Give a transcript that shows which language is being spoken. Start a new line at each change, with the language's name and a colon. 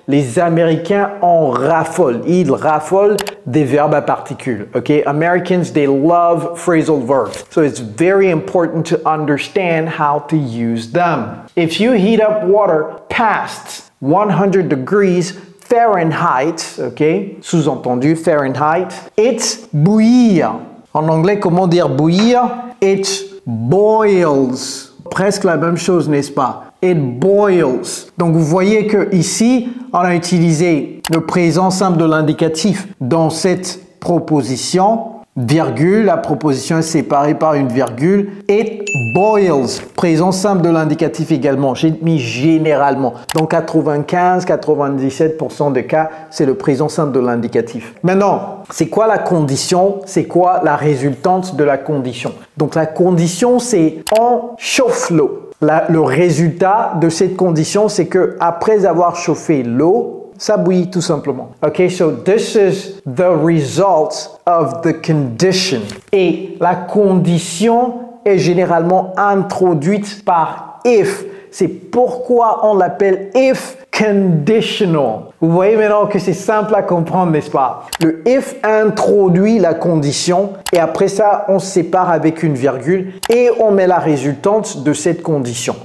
French: Les Américains en raffolent. Ils raffolent des verbes à particules.
English: Okay, Americans, they love phrasal verbs. So it's very important to understand how to use them. If you heat up water past 100 degrees Fahrenheit, ok,
French: sous-entendu Fahrenheit,
English: it bouillir.
French: En anglais, comment dire bouillir?
English: It boils.
French: Presque la même chose, n'est-ce pas?
English: It boils.
French: Donc vous voyez que ici, on a utilisé le présent simple de l'indicatif dans cette proposition. Virgule, la proposition est séparée par une virgule.
English: It boils,
French: présent simple de l'indicatif également. J'ai mis généralement. Dans 95-97% des cas, c'est le présent simple de l'indicatif. Maintenant, c'est quoi la condition? C'est quoi la résultante de la condition? Donc la condition, c'est on chauffe l'eau. Le résultat de cette condition, c'est que après avoir chauffé l'eau, ça bouillit tout simplement.
English: Okay, so this is the result of the condition.
French: Et la condition est généralement introduite par if. C'est pourquoi on l'appelle if conditional. Vous voyez maintenant que c'est simple à comprendre, n'est-ce pas? Le if introduit la condition et après ça, on se sépare avec une virgule et on met la résultante de cette condition.